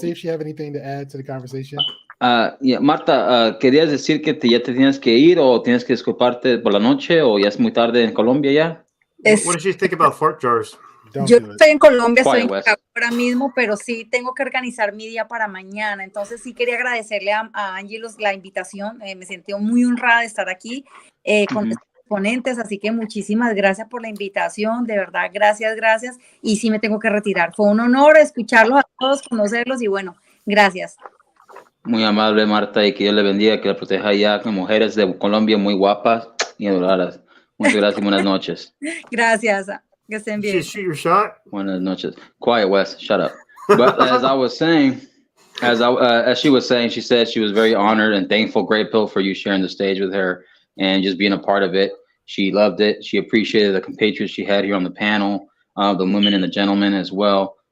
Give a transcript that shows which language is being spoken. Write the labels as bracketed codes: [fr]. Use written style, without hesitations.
[en] See if you have anything to add to the conversation. [es] Yeah, Marta, ¿querías decir que ya te tienes que ir o tienes que disculparte por la noche o ya es muy tarde en Colombia ya? [en] What did you think about fart jars? [es] Yo estoy en Colombia, estoy en [en] West. [es] Chicago ahora mismo, pero sí tengo que organizar mi día para mañana. Entonces sí quería agradecerle a Angie la invitación. Me sentí muy honrada de estar aquí con los ponentes, así que muchísimas gracias por la invitación. De verdad, gracias. Y sí me tengo que retirar. Fue un honor escucharlos a todos, conocerlos y bueno, gracias. Muy amable, Marta, y que Dios le bendiga, que la proteja allá con mujeres de Colombia muy guapas y adoradas. Muchas gracias y buenas noches. Gracias. Que estén bien. [en] Shoot your shot. [es] Buenas noches. [en] Quiet, Wes. Shut up. But as I was saying, as she was saying, she said she was very honored and thankful, Grey Pill, for you sharing the stage with her and just being a part of it. She loved it. She appreciated the compatriots she had here on the panel, the women and the gentlemen as well.